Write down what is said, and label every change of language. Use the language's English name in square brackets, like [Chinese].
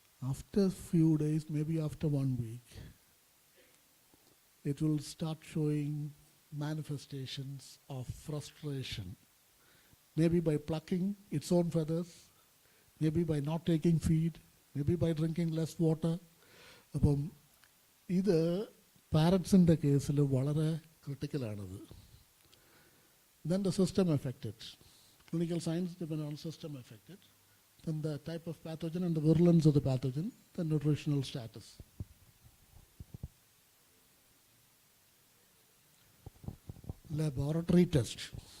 [English] After few days, maybe after 1 week, it will start showing manifestations of frustration. Maybe by plucking its own feathers, maybe by not taking feed, maybe by drinking less water. [Malayalam] അപ്പം ഇത് പാരറ്റ്സിൻ്റെ കേസിൽ വളരെ ക്രിട്ടിക്കലാണത്. [English] Then the system affected. Clinical signs depend on system affected. Then the type of pathogen and the virulence of the pathogen, the nutritional status. Laboratory test.